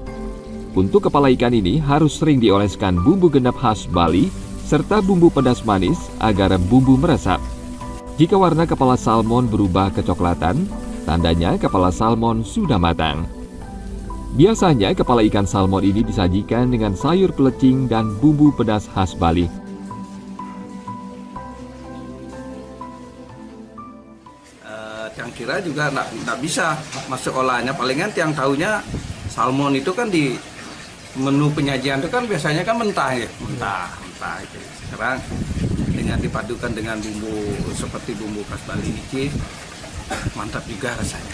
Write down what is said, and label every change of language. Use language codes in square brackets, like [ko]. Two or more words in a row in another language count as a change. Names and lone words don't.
[id] Untuk kepala ikan ini harus sering dioleskan bumbu genep khas Bali serta bumbu pedas manis agar bumbu meresap. Jika warna kepala salmon berubah kecoklatan, tandanya kepala salmon sudah matang. Biasanya kepala ikan salmon ini disajikan dengan sayur pelecing dan bumbu pedas khas Bali. Tiang kira juga nggak bisa masuk olahannya, palingan tiang tahunya salmon itu kan di menu penyajian itu kan biasanya kan mentah ya, mentah gitu. Sekarang dengan dipadukan dengan bumbu seperti bumbu khas Bali ini, mantap juga rasanya.